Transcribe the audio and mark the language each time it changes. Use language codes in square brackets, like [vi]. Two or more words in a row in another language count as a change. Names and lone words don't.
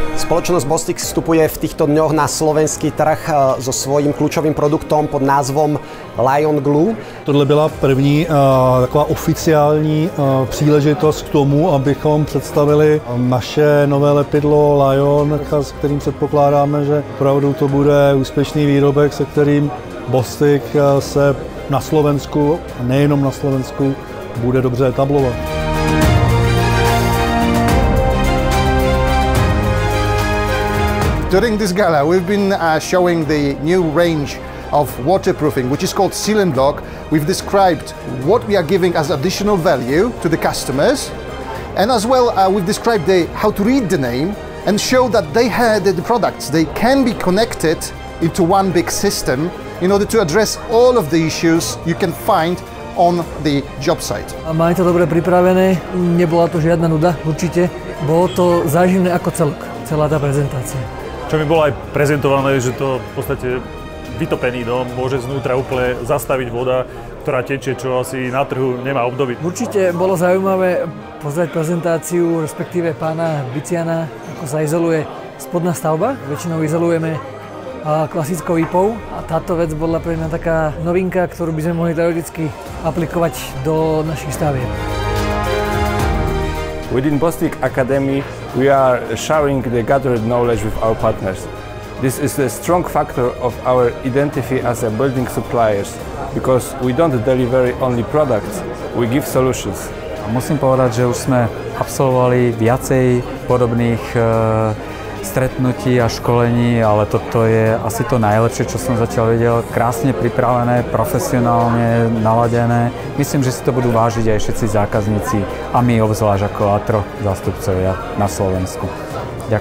[sk] Spoločnosť Bostix vstupuje v týchto dňoch na slovenský trh so svojím kľúčovým produktom pod názvom Lion Glue. [cs] Tohle byla první taková oficiální příležitost k tomu, abychom představili naše nové lepidlo Lion, s kterým předpokládáme, že opravdu to bude úspěšný výrobek, se kterým Bostix se na Slovensku, a nejenom na Slovensku, bude dobře etablovat. [en] During this gala, we've been showing the new range of waterproofing, which is called Seal and Lock. We've described what we are giving as additional value to the customers, and as well we've described how to read the name and show that the products, they can be connected into one big system in order to address all of the issues you can find on the job site. [sk] Mali to dobre pripravené, nebola to žiadna nuda, určite. Bolo to záživné ako celok, celá tá prezentácia. Čo mi bolo aj prezentované, že to v podstate vytopený dom môže znútra úplne zastaviť voda, ktorá tečie, čo asi na trhu nemá obdoby. Určite bolo zaujímavé pozrieť prezentáciu, respektíve pána Biciana, ako sa izoluje spodná stavba. Väčšinou izolujeme klasickou IPou a táto vec bola pre mňa taká novinka, ktorú by sme mohli teoreticky aplikovať do našich stavieb. [en] Within Bostix Academy, we are sharing the gathered knowledge with our partners. This is a strong factor of our identity as a building suppliers, because we don't deliver only products, we give solutions. [sk] Musím povedať, že už sme absolvovali viacej podobných stretnutí a školení, ale toto je asi to najlepšie, čo som zatiaľ videl. Krásne pripravené, profesionálne naladené. Myslím, že si to budú vážiť aj všetci zákazníci a my obzvlášť ako ATRO zástupcovia na Slovensku.